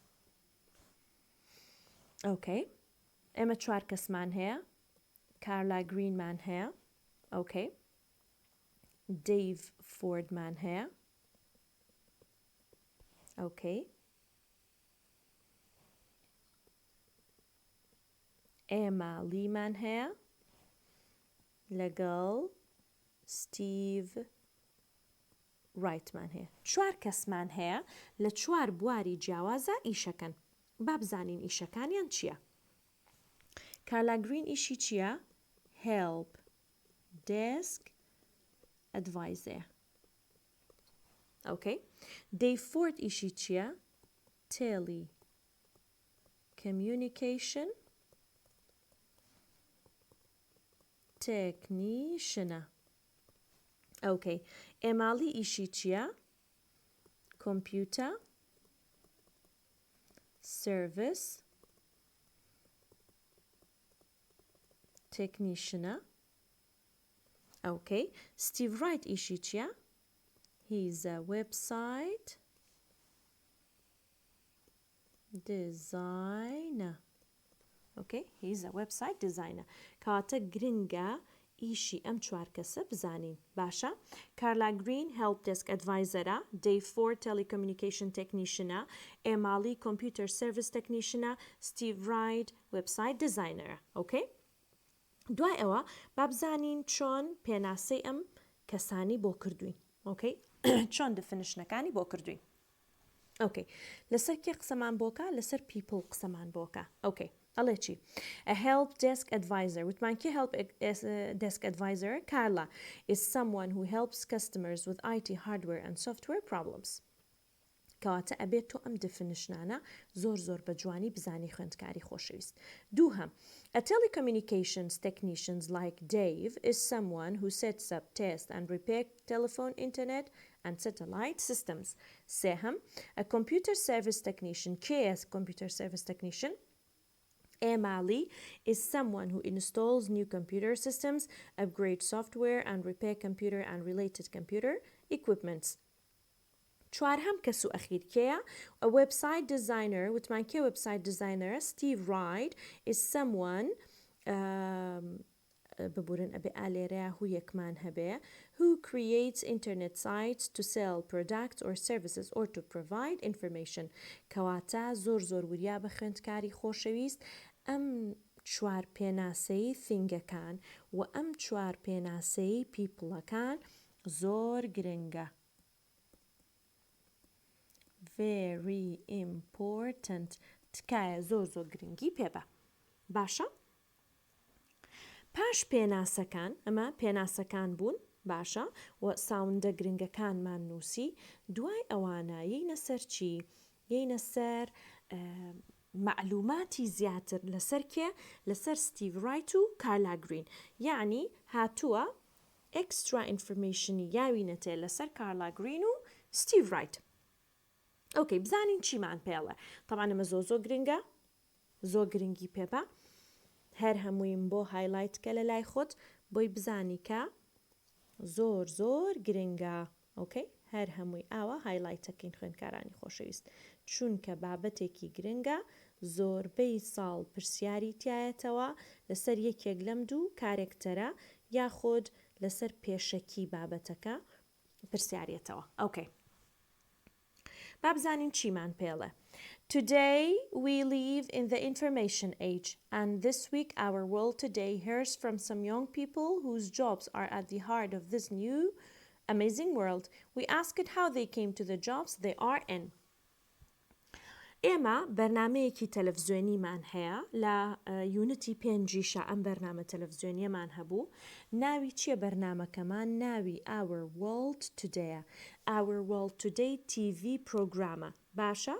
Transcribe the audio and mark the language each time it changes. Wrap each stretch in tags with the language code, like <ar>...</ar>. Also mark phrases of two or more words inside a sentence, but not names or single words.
<ckb>ئۆکەی ئێمە چوار کەسمان هەیە کارلا گرینمان هەیە ئۆکەی دەیڤ فۆردمان هەیە ئۆکەی ئێمە لیمان هەیە لەگەڵ ستیڤ ڕایتمان هەیە چوار کەسمان هەیە لە چوار بواری جیاوازە ئیشەکەن با بزانین ئیشەکانیان چییە. کارلا گرین ئیشی چییە؟</ckb> <en>help desk advisor.</en> <ckb>Okay. Dave Ford ئیشی چییە؟</ckb> <en>telecommunication technician.</en> <ckb>Okay. ئێماڵی ئیشی چییە؟</ckb> <en>computer service technician.</en> <ckb>Okay. Steve Wright ئیشی چییە؟</ckb> <en>He's a website designer. Okay, he's a website designer.</en> <ckb>کاتە گرنگە ئیشی ئەم چوار کەسە بزانین. باشە؟ کارلا گرین</ckb> <en>help desk advisor. Dave Ford telecommunication technician. ئێماڵی computer service technician. Steve Wright website designer. Okay?</en> <ckb>دوای ئەوە با بزانین چۆن پێناسەی ئەم کەسانی بۆ کردوین. Okay? چۆن دفنیشنەکانی بۆ کردوین. Okay. لەسەر کێ قسەمان بۆکە؟ لەسەر people قسەمان بۆکە. Okay. ئەڵێ چی؟</ckb> <en>A help desk advisor.</en> <ckb>وتمان کێ</ckb> <en>help desk advisor؟ Carla is someone who helps customers with IT hardware and software problems.</en> <ckb>کەواتە ئەبێت تۆ ئەم دفنیشنانە زۆر بە جوانی بزانی خوێندکاری خۆشەویست. دووهەم.</ckb> <en>A telecommunications technicians like Dave is someone who sets up, tests and repair telephone, internet and satellite systems.</en> <ckb>سێهم.</ckb> <en>A computer service technician. کێ computer service technician؟ ئێماڵی is someone who installs new computer systems, upgrades software and repair computer and related computer equipments.</en> <ckb>چوارهەم کەس و ئەخیر کێیە؟</ckb> <en>A website designer.</en> <ckb>وتمان کێ</ckb> <en>website designer؟ Steve Wright is someone</en> <ckb>ببورن ئەبێ ئالێرەیە هو یەکمان هەبێ</ckb> <en>who creates internet sites to sell products or services or to provide information.</en> <ckb>کەواتە زۆر وریا بە خوێندکاری خۆشەویست ئەم چوار پێناسەی ثینگەکان و ئەم چوار پێناسەی پیپڵەکان زۆر گرنگە.</ckb> <en>Very important.</en> <ckb>تکایە زۆر گرنگی پێبە. باشە؟ پاش پێناسەکان ئەمە پێناسەکان بوون. باشە؟ و ساوندە گرنگەکانمان نووسی. دوای ئەوانە یەینە سەر چی؟ یەینە سەر معلوماتی زیاتر لەسەر کێ؟ لەسەر ستیڤ ڕایت و کارلا گرین. یعنی هاتووە</ckb> <en>extra information</en> <ckb>ی یاوینەتێ لەسەر کارلا گرین و ستیڤ ڕایت. ئۆکەی بزانین چیمان پێڵە. طبعا ئەمە زۆر گرنگە، زۆر گرنگی پێبە. هەر هەموویم بۆ هایلایتکە لە لای خۆت بۆی بزانی کە زۆر گرنگە. ئۆکەی هەر هەمووی ئاوە هایلایتەکەین خوێندکارانی خۆشەویست، چونکە بابەتێکی گرنگە زۆربەی ساڵ پرسیاری تایەتەوە لەسەر یەکێک لەم دوو کارێکتەرە یاخۆد لەسەر پێشەکی بابەتەکە پرسیارێتەوە. ئۆکەی با بزانین چیمان پێڵێ.</ckb> <en>Today we live in the information age, and this week our world today hears from some young people whose jobs are at the heart of this new amazing world. We asked how they came to the jobs they are in.</en> <ckb>ئێمە بەرنامەیەکی تەلەڤیزیۆنیمان هەیە لە یونیتی 5 ئەم بەرنامە تەلەڤیزیۆنیەمان هەبوو. ناوی چییە بەرنامەکەمان؟ ناوی Our World Today. Our World Today TV پرۆگرامە. باشە؟</ckb>